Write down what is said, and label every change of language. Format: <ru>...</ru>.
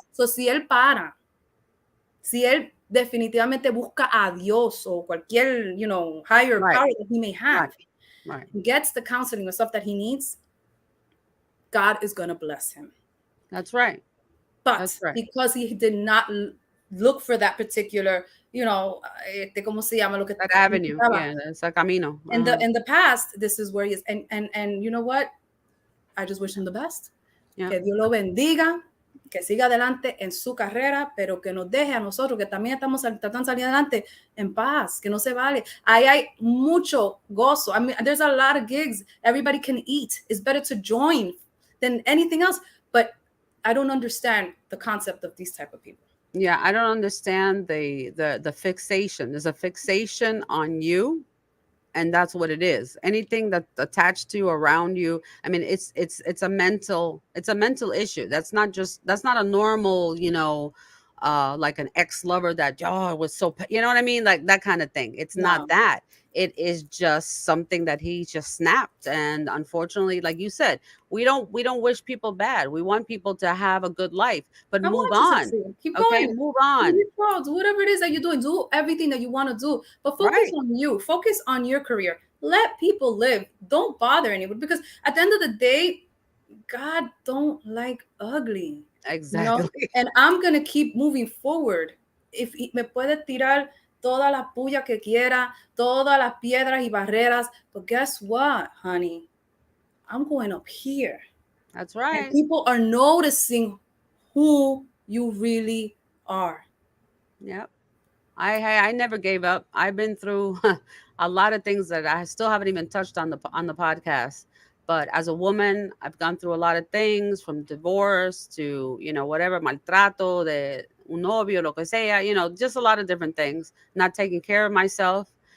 <en>So</en> <es>si él si él definitivamente busca a Dios o cualquier,</es> <en>higher power that he may have, gets the counseling and stuff that he needs, God is going to bless him. That's right. But because he did not look for that particular,</en> <es>¿cómo se llama?</es> <en>That avenue, it's a camino. In the past, this is where he is. And you know what? I just wish him the best.</en> <es>Que Dios lo bendiga, que siga adelante en su carrera, pero que nos deje a nosotros, que también estamos tratando de salir adelante, en paz, que no se vale. Ahí hay mucho gozo.</es> <en>I mean, there's a lot of gigs. Everybody can eat. It's better to join than anything else. But I don't understand the concept of these type of people. Yeah, I don't understand the fixation. There's a fixation on you, and that's what it is. Anything that's attached to you, around you. I mean, it's a mental issue. That's not a normal, like an ex-lover that was so, you know what I mean? Like that kind of thing. It's not that. It is just something that he just snapped. And unfortunately, like you said, we don't wish people bad. We want people to have a good life, but move on. Keep going. Move on. Do whatever it is that you're doing. Do everything that you want to do, but focus on you. Focus on your career. Let people live. Don't bother anyone, because at the end of the day, God don't like ugly. Exactly. And I'm going to keep moving forward.</en> <es>If me puede tirar toda la puya que quiera, todas las piedras y barreras,</es> <en>but guess what, honey? I'm going up here. That's right. And people are noticing who you really are. Yep. I never gave up. I've been through a lot of things that I still haven't even touched on the podcast. But as a woman, I've gone through a lot of things, from divorce to, whatever,</en> <es>maltrato de un novio, lo que sea,</es> <en>just a lot of different things, not taking care of myself.</en>